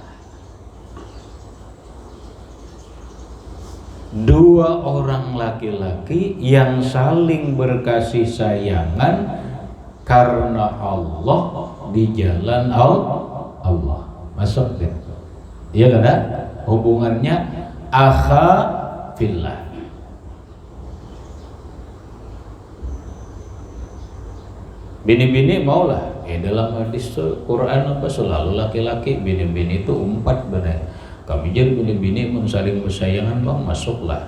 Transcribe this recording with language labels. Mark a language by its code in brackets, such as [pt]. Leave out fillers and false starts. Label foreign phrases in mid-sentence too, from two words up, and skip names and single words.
[id] Dua orang laki-laki yang saling berkasih sayangan karena Allah, di jalan Allah. Masuk deh. Iya kan? Hubungannya [ar] أخا في الله. [bjn] Bini-bini maulah. Dalam hadis Quran apa selalu laki-laki, bini-bini itu umpat benar. [id] Kami jadi bini-bini saling bersayangan bang, masuklah.